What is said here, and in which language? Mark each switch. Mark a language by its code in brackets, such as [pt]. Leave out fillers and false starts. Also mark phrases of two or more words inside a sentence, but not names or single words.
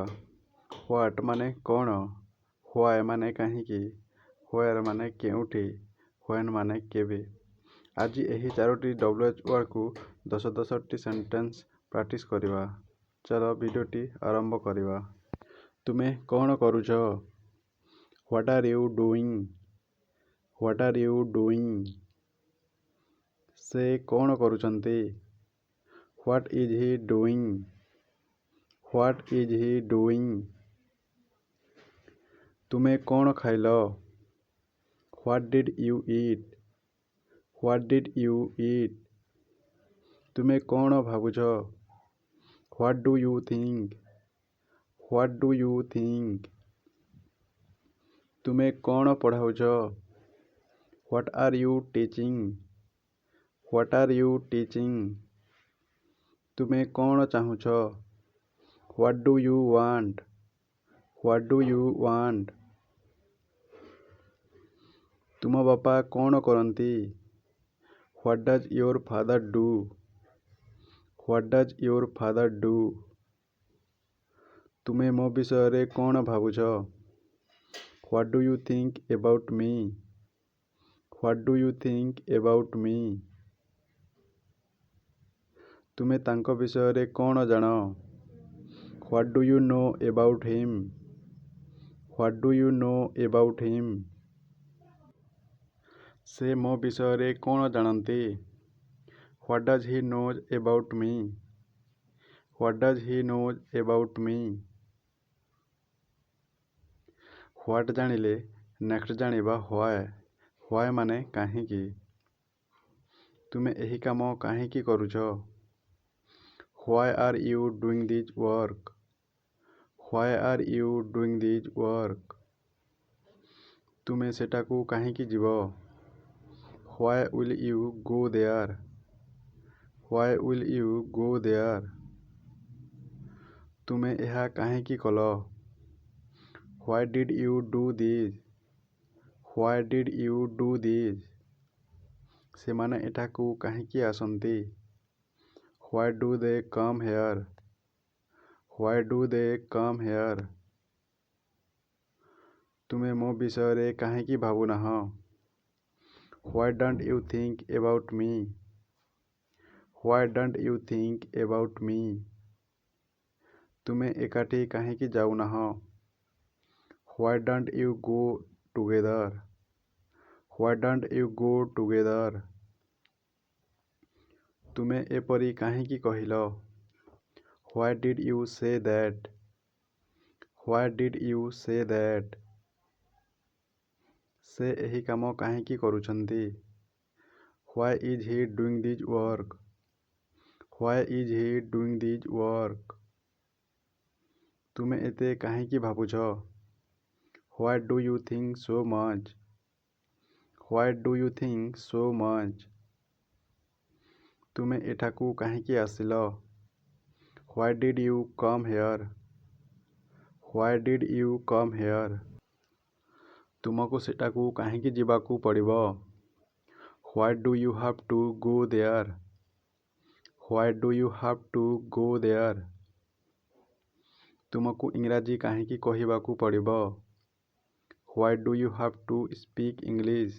[or] ହ୍ୱାଟ୍ ମାନେ କ'ଣ, ହ୍ୱାଏ ମାନେ କାହିଁକି, ହ୍ୱେର୍ ମାନେ କେଉଁଠି, ହ୍ୱେନ୍ ମାନେ କେବେ। ଆଜି ଏହି 4ଟି WH ୱାର୍ଡ଼କୁ 10-10ଟି [en] sentence practice [or] କରିବା। ଚାଲ ଭିଡ଼ିଓଟି ଆରମ୍ଭ କରିବା। ତୁମେ କ'ଣ କରୁଛ? [en] What are you doing? What are you doing? [or] ସେ କ'ଣ କରୁଛନ୍ତି? [en] What is he doing? What is he doing? [or] ତୁମେ କ'ଣ ଖାଇଲ? [en] What did you eat? What did you eat? [or] ତୁମେ କ'ଣ ଭାବୁଛ? [en] What do you think? What do you think? [or] ତୁମେ କ'ଣ ପଢ଼ାଉଛ? [en] What are you teaching? What are you teaching? [or] ତୁମେ କ'ଣ ଚାହୁଁଛ? [en] What do you want? What do you want? [or] ତୁମ ବାପା କ'ଣ କରନ୍ତି? [en] What does your father do? What does your father do? [or] ତୁମେ ମୋ ବିଷୟରେ କ'ଣ ଭାବୁଛ? [en] What do you think about me? What do you think about me? [or] ତୁମେ ତାଙ୍କ ବିଷୟରେ କ'ଣ ଜାଣ? [en] What do you know about him? What do you know about him? [or] ସେ ମୋ ବିଷୟରେ କ'ଣ ଜାଣନ୍ତି? [en] What does he know about me? What does he know about me? [or] What ଜାଣିଲେ ନେକ୍ସଟ ଜାଣିବା why. Why ମାନେ କାହିଁକି। ତୁମେ ଏହି କାମ କାହିଁକି କରୁଛ? [en] Why are you doing this work? Why are you doing this work? [or] ତୁମେ ସେଠାକୁ କାହିଁକି ଯିବ? [en] Why will you go there? Why will you go there? [or] ତୁମେ ଏହା କାହିଁକି କଲ? [en] Why did you do this? Why did you do this? [or] ସେମାନେ ଏଠାକୁ କାହିଁକି ଆସନ୍ତି? [en] Why do they come here? Why do they come here? [or] ତୁମେ ମୋ ବିଷୟରେ କାହିଁକି ଭାବୁନାହଁ? [en] Why don't you think about me? Why don't you think about me? [or] ତୁମେ ଏକାଠି କାହିଁକି ଯାଉନାହଁ? [en] Why don't you go together? Why don't you go together? [or] ତୁମେ ଏପରି କାହିଁକି କହିଲ? [en] Why did you say that? Why did you say that? [or] ସେ ଏହି କାମ କାହିଁକି କରୁଛନ୍ତି? [en] Why is he doing this work? Why is he doing this work? [or] ତୁମେ ଏତେ କାହିଁକି ଭାବୁଛ? [en] Why do you think so much? Why do you think so much? [or] ତୁମେ ଏଠାକୁ କାହିଁକି ଆସିଲ? [en] Why did you come here? Why did you come here? [or] ତୁମକୁ ସେଠାକୁ କାହିଁକି ଯିବାକୁ ପଡ଼ିବ? [en] Why do you have to go there? Why do you have to go there? [or] ତୁମକୁ ଇଂରାଜୀ କାହିଁକି କହିବାକୁ ପଡ଼ିବ? [en] Why do you have to speak English?